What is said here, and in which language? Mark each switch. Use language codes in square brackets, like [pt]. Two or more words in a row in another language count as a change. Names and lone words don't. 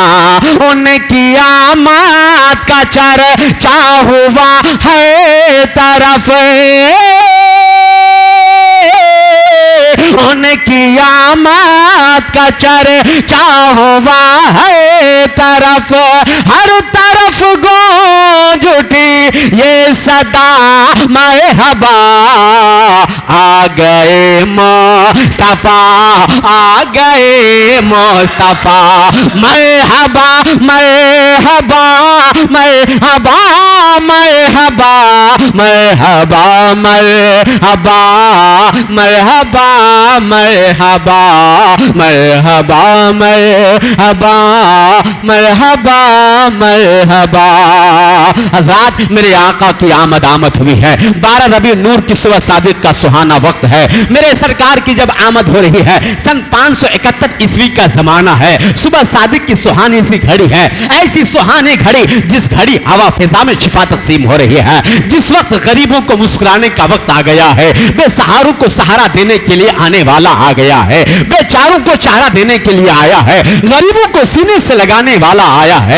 [ur] ان کی آمد کا چرچا ہوا ہے طرف, ان کی آمد کا چرچا ہوا ہے طرف. ہر طرف گونج اٹھی یہ صدا مرحبا آ گئے مصطفیٰ آ گئے مصطفیٰ مرحبا مرحبا مرحبا مرحبا مرحبا مرحبا مرحبا مرحبا مرحبا مرحبا مرحبا مرحبا حضرات میرے آقا کی آمد ہوئی ہے 12 ربیع نور کی صبح صادق کا سہانا وقت ہے میرے سرکار کی جب آمد ہو رہی ہے سن 571 عیسوی کا زمانہ ہے صبح صادق کی سہانی سی گھڑی ہے ایسی سہانی گھڑی جس گھڑی ہوا فضا میں شفا تقسیم ہو رہی ہے جس وقت غریبوں کو مسکرانے کا وقت آ گیا ہے بے سہاروں کو سہارا دینے کے لیے آنے والا آ گیا ہے بے چاروں کو چارہ دینے کے لیے آیا ہے غریبوں کو سینے سے لگانے والا آیا ہے